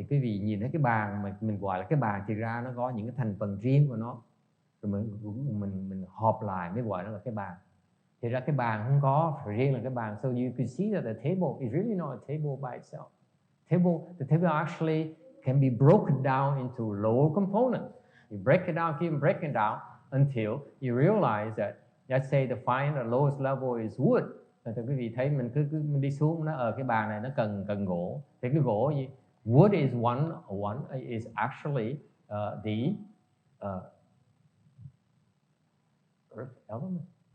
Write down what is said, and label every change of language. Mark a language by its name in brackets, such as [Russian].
[Vietnamese] Thì quý vị nhìn thấy cái bàn mà mình gọi là cái bàn thì ra nó có những cái thành phần riêng của nó, rồi mình họp lại mới gọi nó là cái bàn. Thì ra cái bàn không có phải riêng là cái bàn. [English] So you can see that the table is really not a table by itself. The table actually can be broken down into lower components. You break it down, keep breaking down until you realize that, let's say the lowest level is wood. [Vietnamese] Thì quý vị thấy mình cứ đi xuống nó ở cái bàn này nó cần gỗ. Thì cái gỗ gì? [English] Wood is one is actually the earth element.